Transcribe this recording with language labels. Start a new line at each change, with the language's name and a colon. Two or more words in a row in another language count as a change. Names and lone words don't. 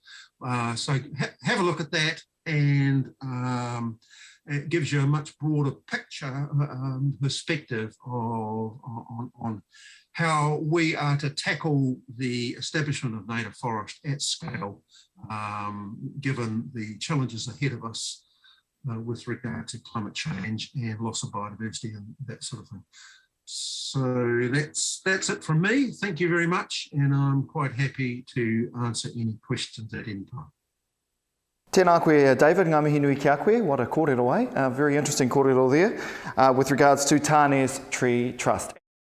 English: So have a look at that, and it gives you a much broader picture, perspective on how we are to tackle the establishment of native forest at scale, given the challenges ahead of us with regard to climate change and loss of biodiversity and that sort of thing. So that's it from me. Thank you very much, and I'm quite happy to answer any questions at any time.
Māori: Tēnā koe, David, ngā mihi nui kia koe,
English: what a kōrero, eh? Very interesting kōrero there with regards to Tane's Tree Trust.